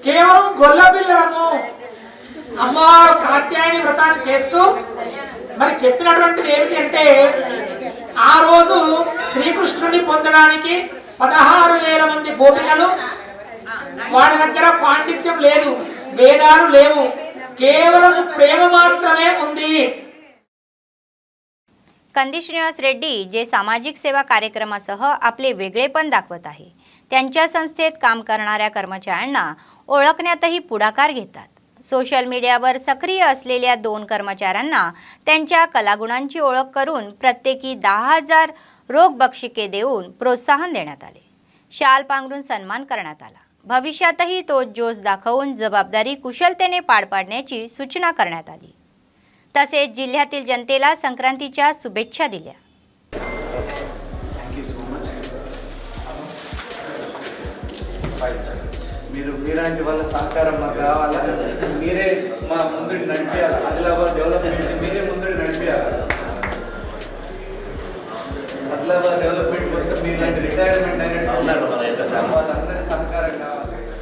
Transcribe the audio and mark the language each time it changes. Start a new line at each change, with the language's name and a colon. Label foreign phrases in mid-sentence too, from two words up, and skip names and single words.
Telugu: కేవలం గొల్ల పిల్లలము అమ్మవారు కాత్యాయని వ్రతాన్ని చేస్తూ మరి చెప్పినటువంటిది ఏమిటి అంటే ఆ రోజు శ్రీకృష్ణుని పొందడానికి 16,000 మంది గోపికలు, వాడి దగ్గర పాండిత్యం లేదు, వేదాలు లేవు, కేవల ప్రేమ మాత్రమే ఉంది।
Marathi: कंदी श्रीनिवास रेड्डी जे सामाजिक सेवा कार्यक्रमासह आपले वेगळेपण दाखवत आहे, त्यांच्या संस्थेत काम करणाऱ्या कर्मचाऱ्यांना ओळखण्यातही पुढाकार घेतात। सोशल मीडियावर सक्रिय असलेल्या 2 कर्मचाऱ्यांना त्यांच्या कलागुणांची ओळख करून प्रत्येकी 10,000 रोख बक्षिके देऊन प्रोत्साहन देण्यात आले। शाल पांघरून सन्मान करण्यात आला। भविष्यातही तो जोश दाखवून जबाबदारी कुशलतेने पार पाडण्याची सूचना करण्यात आली। तसेच जिल्ह्यातील जनतेला संक्रांतीच्या शुभेच्छा दिल्या।
Telugu: మీలాంటి వాళ్ళ సహకారం మాకు కావాలా, మీరే మా ముందుకు నడిపించాలి, ఆదిలాబాద్ డెవలప్మెంట్ మీరే ముందుకు నడిపించాలి। ఆదిలాబాద్ డెవలప్మెంట్ కోసం మీలాంటి రిటైర్మెంట్ అయినట్టు వాళ్ళందరి సహకారం కావాలి।